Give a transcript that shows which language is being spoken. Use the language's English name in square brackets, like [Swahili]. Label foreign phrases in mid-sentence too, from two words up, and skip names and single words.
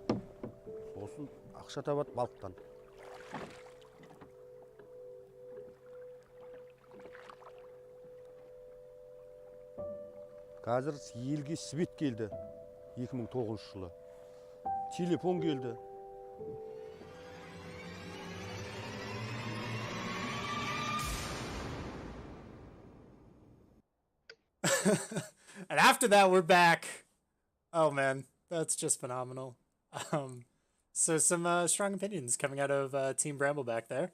[Kazakh] Сосын ақша табады балықтан. Қазір елге свет келді 2009 жылы. Телефон келді. [English] And after that, we're back. Oh man, that's just phenomenal. So some strong opinions coming out of Team Brambleback there.